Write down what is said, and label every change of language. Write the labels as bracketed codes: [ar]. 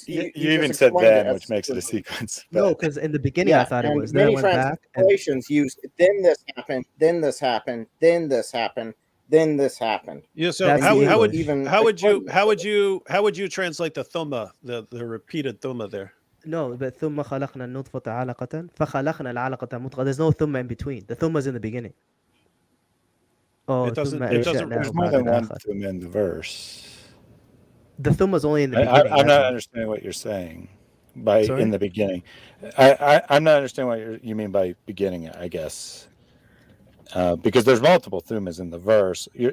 [en] You even said then, which makes it a sequence. No, because in the beginning I thought it was. Then I went back. Translations used then this happened, then this happened, then this happened, then this happened. Yeah. So how would you translate the thumma, the repeated thumma there? No, but [ar] ثم خلقنا النطفة علقة فخلقنا العلقة مضغة. [en] There's no thumma in between. The thumma is in the beginning. Oh, it doesn't. There's more than one thumma in the verse. The thumma is only in the beginning. I'm not understanding what you're saying by in the beginning. I'm not understanding what you mean by beginning, I guess, because there's multiple thummas in the verse.